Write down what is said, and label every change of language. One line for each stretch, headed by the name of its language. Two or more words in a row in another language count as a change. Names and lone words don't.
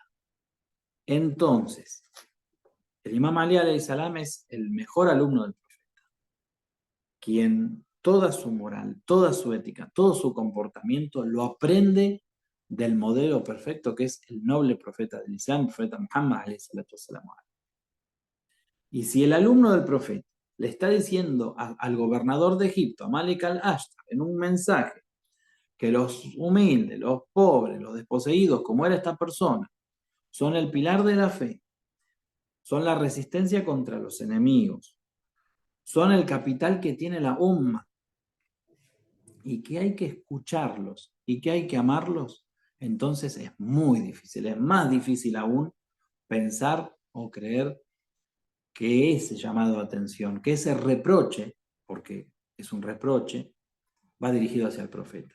Spanish: Entonces, el Imam Ali
Arabic: عليه السلام
Spanish: es el mejor alumno del profeta, quien toda su moral, toda su ética, todo su comportamiento lo aprende del modelo perfecto que es el noble profeta del Islam, el profeta Muhammad
Arabic: عليه الصلاة والسلام.
Spanish: Y si el alumno del profeta le está diciendo al gobernador de Egipto, a Malik al-Ashtar, en un mensaje, que los humildes, los pobres, los desposeídos, como era esta persona, son el pilar de la fe, son la resistencia contra los enemigos, son el capital que tiene la umma, y que hay que escucharlos y que hay que amarlos, entonces es muy difícil, es más difícil aún pensar o creer que ese llamado a atención, que ese reproche, porque es un reproche, va dirigido hacia el profeta.